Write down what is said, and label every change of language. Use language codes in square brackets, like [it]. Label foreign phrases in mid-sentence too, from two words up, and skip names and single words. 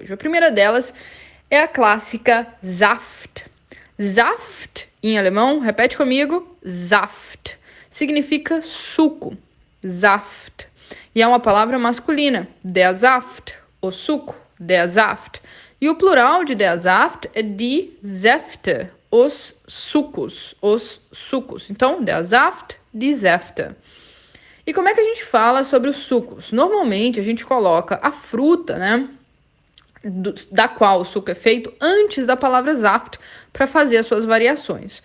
[pt] A primeira delas é a clássica Saft. Saft, em alemão, repete comigo, Saft. Significa suco. Saft. E é uma palavra masculina, [de] der Saft, [pt] o suco, [de] der Saft. [pt] E o plural de [de] der Saft [pt] é [de] die Säfte, [pt] os sucos, os sucos. Então, [de] der Saft, die Säfte. [pt] E como é que a gente fala sobre os sucos? Normalmente, a gente coloca a fruta, né, da qual o suco é feito, antes da palavra Saft, para fazer as suas variações.